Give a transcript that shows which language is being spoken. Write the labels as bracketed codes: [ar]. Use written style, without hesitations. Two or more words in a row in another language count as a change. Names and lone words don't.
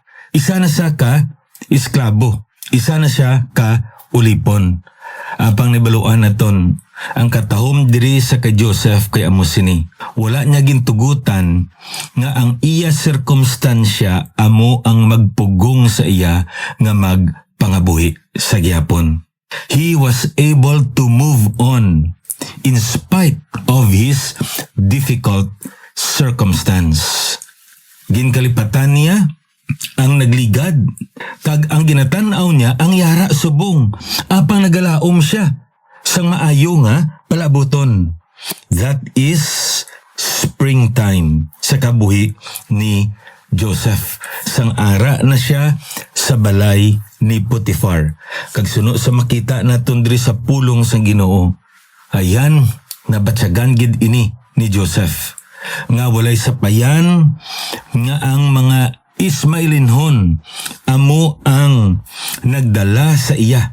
[hil] Isa na siya ka isklabo. Isa na siya ka ulipon. Apang nibaluan naton, ang katahom diri sa kay Joseph kay amo sini. Wala niya gintugutan nga ang iya sirkumstansya amo ang magpugong sa iya nga magpangabuhi sa gihapon. [en] He was able to move on in spite of his difficult circumstance. [hil] Ginkalipatan niya ang nagligad, kag ang ginatanaw niya ang yara subong, apang nagalaom siya sang maayo nga palabuton. [en] That is springtime [hil] sa kabuhi ni Joseph. Sang ara na siya sa balay ni Potiphar. Kag suno sa makita naton diri sa pulong sang Ginoo, ayan nabatyagan gid ini ni Joseph nga walay sapayan nga ang mga Ismaelinhon amo ang nagdala sa iya.